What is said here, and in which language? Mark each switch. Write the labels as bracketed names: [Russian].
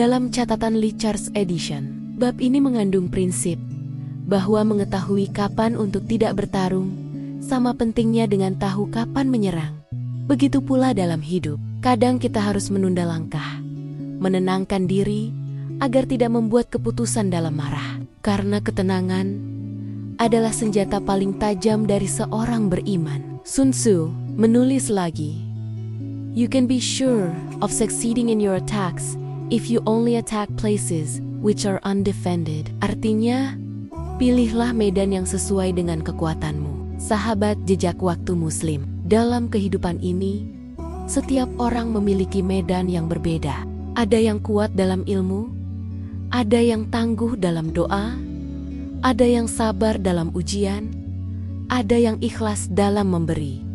[Indonesian] Dalam catatan Lichards Edition, bab ini mengandung prinsip bahwa mengetahui kapan untuk tidak bertarung sama pentingnya dengan tahu kapan menyerang. Begitu pula dalam hidup, kadang kita harus menunda langkah, menenangkan diri agar tidak membuat keputusan dalam marah, karena ketenangan adalah senjata paling tajam dari seorang beriman. [English] Sun Tzu [Indonesian] menulis lagi, [English] "You can be sure of succeeding in your attacks if you only attack places which are undefended." [Indonesian] Artinya, pilihlah medan yang sesuai dengan kekuatanmu. Sahabat jejak waktu Muslim, dalam kehidupan ini, setiap orang memiliki medan yang berbeda. Ada yang kuat dalam ilmu, ada yang tangguh dalam doa, ada yang sabar dalam ujian, ada yang ikhlas dalam memberi.